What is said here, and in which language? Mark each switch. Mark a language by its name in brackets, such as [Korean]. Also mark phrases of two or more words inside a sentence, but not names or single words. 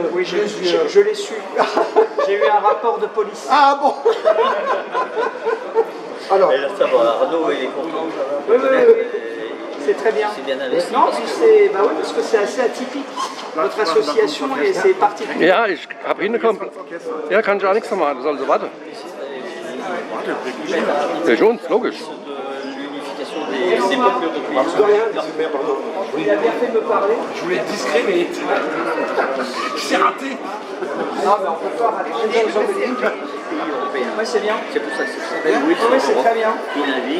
[French] Oui, je l'ai su. J'ai eu un rapport de police. Ah bon. Alors, Et là, ça va, Arnaud, il est content. Oui, oui, oui. C'est très bien. C'est bien investi. Non, puis c'est, bah oui, parce que c'est assez atypique. Notre association, et c'est particulier. [German] Ja, ich habe hingekommen. Ja, kann ich auch nichts machen, soll sie warten. Ja, schon, logisch. [French] L'unification des peuples européens. Il a bien fait de me parler. Je voulais être discret, mais c'est raté. Non, mais on peut pas rater. Oui, c'est bien. C'est pour ça que c'est très Oui, c'est très bien. Il invite.